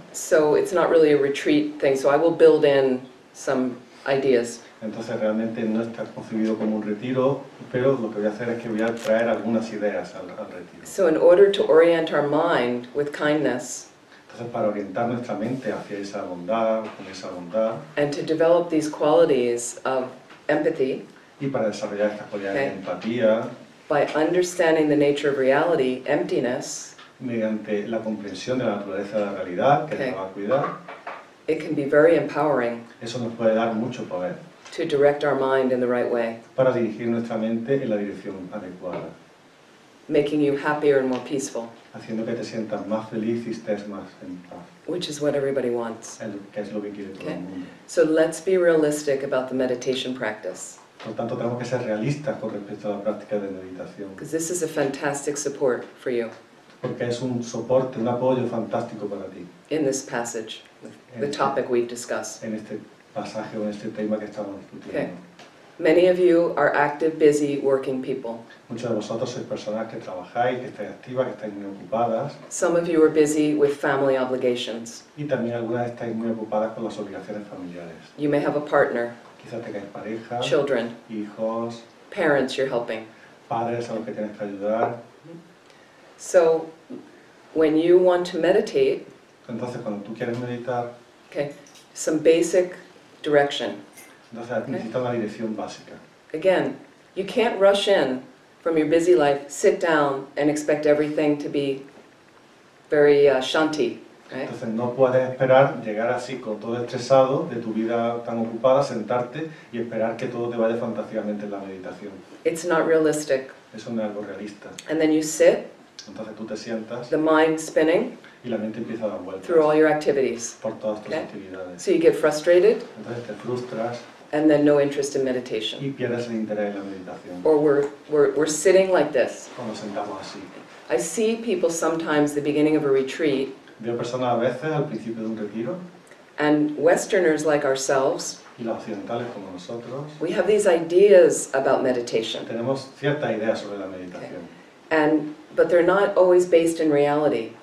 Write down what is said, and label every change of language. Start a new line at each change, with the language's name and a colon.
English: So it's not really a retreat thing, so I will build in some ideas.
Spanish: entonces realmente no está concebido como un retiro, pero lo que voy a hacer es que voy a traer algunas ideas al retiro.
English: So in order to orient our mind with kindness
Spanish: Entonces para orientar nuestra mente hacia esa bondad, con esa bondad,
English: and to develop these qualities of empathy
Spanish: y para desarrollar estas cualidades de
English: Okay.
Spanish: empatía,
English: by understanding the nature of reality, emptiness,
Spanish: mediante la comprensión de la naturaleza de la realidad, que
English: Okay.
Spanish: nos va a cuidar,
English: it can be very empowering
Spanish: eso nos puede dar mucho poder
English: to direct our mind in the right way,
Spanish: para dirigir nuestra mente en la dirección adecuada,
English: making you happier and more peaceful,
Spanish: haciendo que te sientas más feliz y estés más en paz,
English: which is what everybody wants.
Spanish: que es lo que quiere todo
English: Okay.
Spanish: el mundo.
English: So let's be realistic about the meditation practice,
Spanish: Por tanto, tenemos que ser realistas con respecto a la práctica de meditación,
English: because this is a fantastic support for you
Spanish: porque es un soporte, un apoyo fantástico para ti
English: in this passage, the topic we've discussed.
Spanish: en este pasaje o en este tema que estamos discutiendo.
English: Okay. Many of you are active, busy, working people.
Spanish: Muchos de vosotros sois personas que trabajáis, que estáis activas, que estáis muy ocupadas,
English: Some of you are busy with family obligations.
Spanish: y también algunas estáis muy ocupadas con las obligaciones familiares.
English: You may have a partner,
Spanish: Quizás tengáis pareja,
English: children,
Spanish: hijos,
English: parents you're helping.
Spanish: padres a los que tienes que ayudar.
English: So when you want to meditate,
Spanish: Entonces, cuando tú quieres meditar,
English: okay, some basic direction.
Spanish: entonces necesitas una dirección básica.
English: Again, you can't rush in from your busy life, sit down and expect everything to be very shanti, right?
Spanish: Entonces no puedes esperar llegar así con todo estresado de tu vida tan ocupada, sentarte y esperar que todo te vaya fantásticamente en la meditación.
English: It's not realistic.
Spanish: Eso no es algo realista.
English: And then you sit,
Spanish: Entonces tú te sientas
English: the mind spinning
Spanish: y la mente empieza a dar vueltas
English: through all your activities.
Spanish: por todas tus
English: Okay.
Spanish: actividades.
English: So you get frustrated
Spanish: Entonces te frustras
English: and then no interest in meditation.
Spanish: y pierdes el interés en la meditación.
English: Or we're sitting like this.
Spanish: O nos sentamos así.
English: I see people sometimes the beginning of a retreat,
Spanish: Veo personas a veces al principio de un retiro
English: and Westerners like ourselves,
Spanish: y las occidentales como nosotros
English: we have these ideas about meditation,
Spanish: tenemos ciertas ideas sobre la meditación,
English: but they're not always based in reality.